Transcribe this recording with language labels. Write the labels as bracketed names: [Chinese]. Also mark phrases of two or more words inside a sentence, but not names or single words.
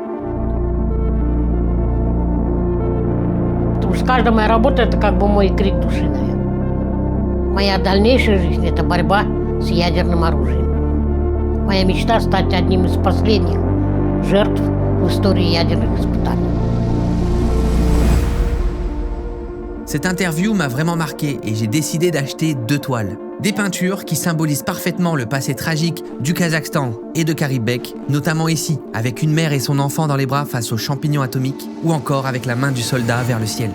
[Russian] Потому что каждая моя работа – это как бы мой крик души, наверное. Моя дальнейшая жизнь – это борьба с ядерным оружием. Моя мечта – стать одним из последних жертв в истории ядерных испытаний. [French] Cette interview m'a vraiment marqué et j'ai décidé d'acheter 2 toiles. Des peintures qui symbolisent parfaitement le passé tragique du Kazakhstan et de Karib Bek, notamment ici, avec une mère et son enfant dans les bras face aux champignons atomiques, ou encore avec la main du soldat vers le ciel.